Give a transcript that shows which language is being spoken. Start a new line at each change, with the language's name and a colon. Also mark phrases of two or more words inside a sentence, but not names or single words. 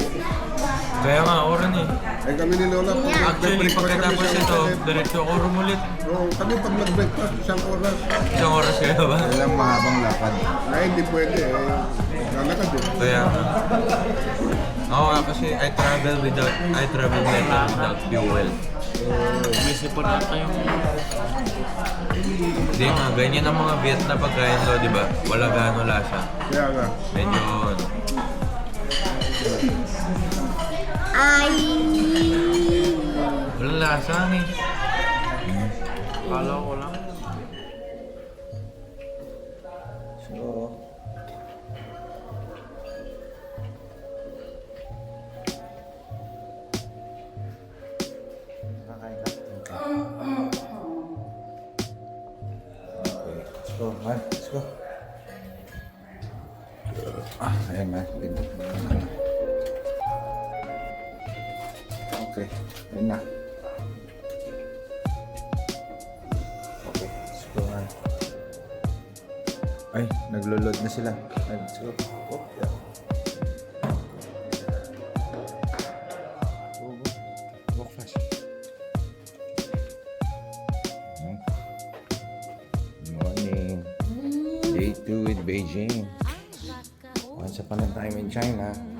Filipino: Kaya nga, oran eh. Eh kami ni Lola, Actually, pagkatapos ito, diretso ako rumulit. Oo, kami pag nag-breakfast, isang oras. Isang oras kaya ba? Kaya lang mahabang lakad. Ay, hindi pwede eh. Lalakad eh. Kaya nga. Oo nga kasi
English: I travel better without fuel.
Filipino: Busy pa na kayong... Hindi nga, ganyan ang mga Viet na pagkain daw, di ba? Wala gaano lasa. Kaya nga. Medyo... Walang lasa eh. Kala ko lang. So, kakain ka?
English: Okay, let's go, man. Let's go.
Filipino: Ayan man. Okay, ayun na.
English: Okay, let's go, man.
Filipino: Ay, naglo-load na sila. Ay,
English: let's go. Oh, yeah. Go, go. Walk fast. Good morning. Day 2 with Beijing. Once upon a time in China.